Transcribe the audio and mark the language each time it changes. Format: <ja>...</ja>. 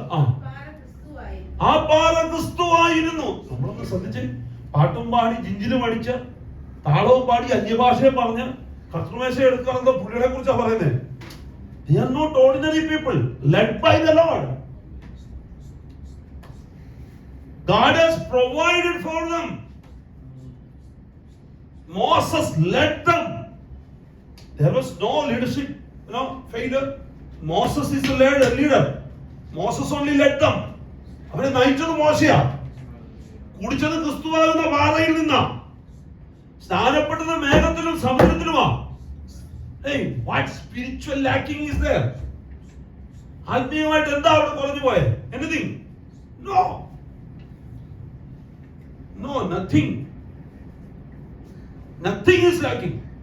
<ml>ആ പാറ ക്രിസ്തുവായിരുന്നു. നമ്മളൊന്ന് ശ്രദ്ധിച്ച്, പാട്ടും പാടി ജിഞ്ചിലും അടിച്ച് താളവും പാടി അന്യഭാഷയെ പറഞ്ഞ് കർത്തൃമേശ എടുക്കാറുള്ള പുള്ളികളെ കുറിച്ചാണ് പറയുന്നത്.</ml> <en>They are not ordinary people led by the Lord. God has provided for them. Moses led them. There was no leadership, failure. Moses is the leader. Moses only led them.</en> <ml>അവരെ നയിച്ചത് മോശയാ. കുടിച്ചത് ക്രിസ്തുവാകുന്ന പാറയിൽ നിന്നാ. സ്നാനപ്പെട്ടത് മേഘത്തിലും സമുദ്രത്തിലുമാ.</ml> <en>Hey, what spiritual lacking is there?</en> <ml>ആത്മീയമായിട്ട് എന്താ അവിടെ കുറഞ്ഞു പോയത്?</ml> <en>Anything? No. No, nothing. Nothing is lacking.</en>